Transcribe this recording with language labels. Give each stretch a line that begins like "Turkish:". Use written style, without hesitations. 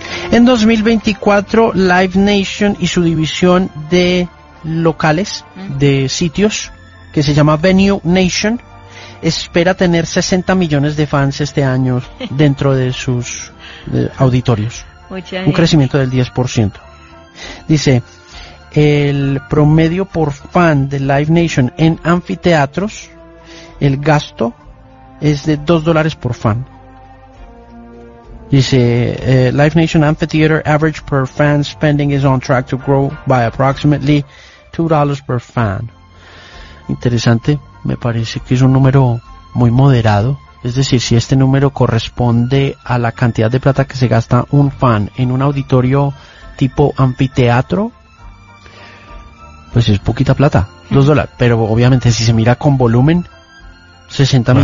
Spanish: En 2024, Live Nation y su división de locales, de sitios, que se llama Venue Nation, espera tener 60 millones de fans este año dentro de sus auditorios. Un crecimiento del 10%. Dice, el promedio por fan de Live Nation en anfiteatros, el gasto es de $2 por fan. Dice,
English: Live Nation Amphitheater average per fan spending is on track to grow by approximately $2 per fan.
Spanish: Interesante, me parece que es un número muy moderado. Es decir, si este número corresponde a la cantidad de plata que se gasta un fan en un auditorio tipo anfiteatro, pues es poquita plata, $2. Pero obviamente si se mira con volumen, 60 claro.